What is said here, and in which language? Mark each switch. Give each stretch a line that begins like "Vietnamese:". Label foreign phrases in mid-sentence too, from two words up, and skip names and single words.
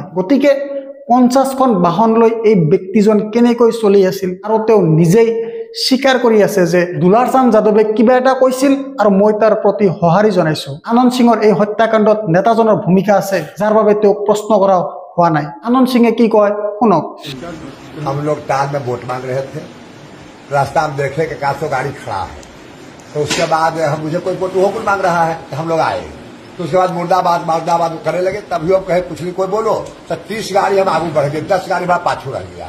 Assamese: গতিকে 50খন বাহন লৈ এই ব্যক্তিজন কেনেকৈ চলি আছিল আৰু তেওঁ নিজেই স্বীকাৰ কৰি আছে যে দুলাৰচান্দ যাদৱে কিবা এটা কৈছিল আৰু মই তাৰ প্ৰতি সঁহাৰি জনাইছোঁ। আনন্দ সিঙৰ এই হত্যাকাণ্ডত নেতাজনৰ ভূমিকা আছে, যাৰ বাবে তেওঁক প্ৰশ্ন কৰা হোৱা নাই। আনন্দ সিঙে কি কয় শুনক।
Hindi: हम लोग टाल में वोट मांग रहे थे, रास्ता में देखे कि 400 गाड़ी खड़ा है, तो उसके बाद हम मुझे कोई वोट वो मांग रहा है तो हम लोग आए। तो उसके बाद मुर्दाबाद करने लगे, तभी हम कहे कुछ नहीं कोई बोलो, तो 30 गाड़ी हम आगे बढ़ गए, 10 गाड़ी हमारा पाछू रह गया।